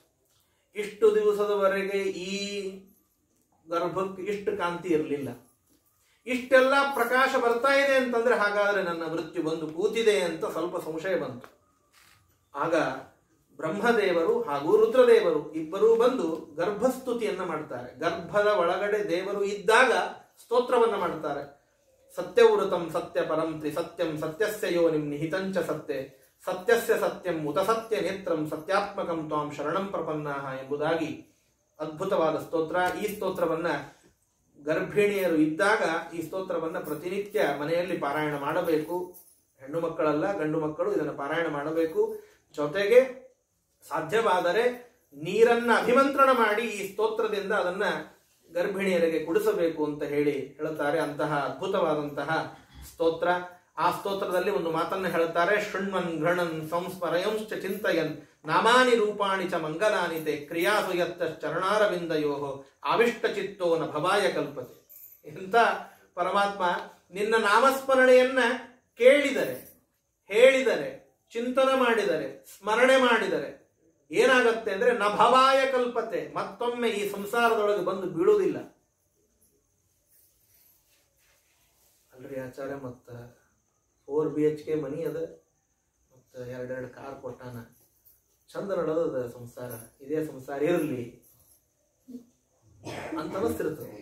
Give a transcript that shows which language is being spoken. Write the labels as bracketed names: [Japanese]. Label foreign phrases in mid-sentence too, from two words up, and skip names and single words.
[Kannada] ಇಷ್ಟು ದಿವಸದವರೆಗೆ ಈ ಗರ್ಭಕ್ಕೆ ಇಷ್ಟು ಕಾಂತಿ ಇರಲಿಲ್ಲ, ಇಷ್ಟೆಲ್ಲ ಪ್ರಕಾಶ ಬರ್ತಾ ಇದೆ ಅಂತಂದ್ರೆ ಹಾಗಾದ್ರೆ ನನ್ನ ಮೃತ್ಯು ಬಂದು ಕೂತಿದೆ ಅಂತ ಸ್ವಲ್ಪ ಸಂಶಯ ಬಂತು. ಆಗ ಬ್ರಹ್ಮದೇವರು ಹಾಗೂ ರುದ್ರದೇವರು ಇಬ್ಬರೂ ಬಂದು ಗರ್ಭಸ್ತುತಿಯನ್ನ ಮಾಡ್ತಾರೆ. ಗರ್ಭದ ಒಳಗಡೆ ದೇವರು ಇದ್ದಾಗ ಸ್ತೋತ್ರವನ್ನ ಮಾಡ್ತಾರೆ. [Sanskrit] ಸತ್ಯವೃತಂ ಸತ್ಯ ಪರಂ ತ್ರಿ ಸತ್ಯಂ ಸತ್ಯಸ್ಯ ಯೋನಿಂ ನಿಹಿತಂಚ ಸತ್ಯೆ ಸತ್ಯಸ್ಯ ಸತ್ಯಂ ಉತ ಸತ್ಯ ನೇತ್ರಂ ಸತ್ಯಾತ್ಮಕಂ ತ್ವಾಂ ಶರಣಂ ಪ್ರಪನ್ನಾಹ ಎಂಬುದಾಗಿ ಅದ್ಭುತವಾದ ಸ್ತೋತ್ರ. [Kannada] ಈ ಸ್ತೋತ್ರವನ್ನ ಗರ್ಭಿಣಿಯರು ಇದ್ದಾಗ ಈ ಸ್ತೋತ್ರವನ್ನ ಪ್ರತಿನಿತ್ಯ ಮನೆಯಲ್ಲಿ ಪಾರಾಯಣ ಮಾಡಬೇಕು. ಹೆಣ್ಣು ಮಕ್ಕಳಲ್ಲ, ಗಂಡು ಮಕ್ಕಳು ಇದನ್ನು ಪಾರಾಯಣ ಮಾಡಬೇಕು. ಜೊತೆಗೆ ಸಾಧ್ಯವಾದರೆ ನೀರನ್ನ ಅಭಿಮಂತ್ರಣ ಮಾಡಿ ಈ ಸ್ತೋತ್ರದಿಂದ ಅದನ್ನ ಗರ್ಭಿಣಿಯರಿಗೆ ಕುಡಿಸಬೇಕು ಅಂತ ಹೇಳುತ್ತಾರೆ. ಅಂತಹ ಅದ್ಭುತವಾದಂತಹ ಸ್ತೋತ್ರ. ಆ ಸ್ತೋತ್ರದಲ್ಲಿ ಒಂದು ಮಾತನ್ನು ಹೇಳುತ್ತಾರೆ. [Sanskrit] ಶೃಣ್ವನ್ ಘೃಣನ್ ಸಂಸ್ಮರಯಂಶ್ಚ ಚಿಂತಯನ್ ನಾಮಾನಿ ರೂಪಾಣಿ ಚ ಮಂಗಲಾನಿತೆ ಕ್ರಿಯಾಸು ಯತ್ತ ಚರಣಾರವಿಂದಯೋ ಆವಿಷ್ಟ ಚಿತ್ತೋ ನ ಭವಾಯ ಕಲ್ಪತೆ. [Kannada] ಇಂಥ ಪರಮಾತ್ಮ ನಿನ್ನ ನಾಮಸ್ಮರಣೆಯನ್ನ ಕೇಳಿದರೆ, ಹೇಳಿದರೆ, ಚಿಂತನೆ ಮಾಡಿದರೆ, ಸ್ಮರಣೆ ಮಾಡಿದರೆ ಏನಾಗತ್ತೆ ಅಂದ್ರೆ [Sanskrit] ನ ಭವಾಯ ಕಲ್ಪತೆ, [Kannada] ಮತ್ತೊಮ್ಮೆ ಈ ಸಂಸಾರದೊಳಗೆ ಬಂದು ಬೀಳುವುದಿಲ್ಲ. ಅಲ್ರಿ ಆಚಾರ್ಯ, ಮತ್ತ 4 BHK ಮನಿ ಅದ, ಮತ್ತ 2 ಕಾರ್ ಕೊಟ್ಟಾನ, ಚಂದ ನಡೆದದ ಸಂಸಾರ, ಇದೇ ಸಂಸಾರ ಇರಲಿ ಅಂತ ಅನಿಸ್ತಿರ್ತದೆ.